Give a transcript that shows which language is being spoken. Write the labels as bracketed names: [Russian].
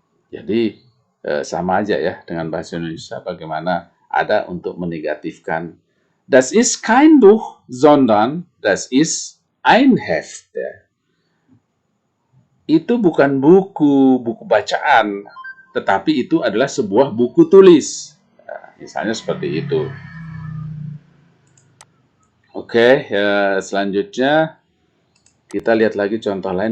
[Indonesian] Jadi sama aja ya dengan bahasa Indonesia, bagaimana ada untuk menegatifkan. [German] Das ist kein Buch, sondern das ist ein Heft. [Indonesian] Itu bukan buku bacaan, tetapi itu adalah sebuah buku tulis. Misalnya seperti itu. Oke, selanjutnya kita lihat lagi contoh lain.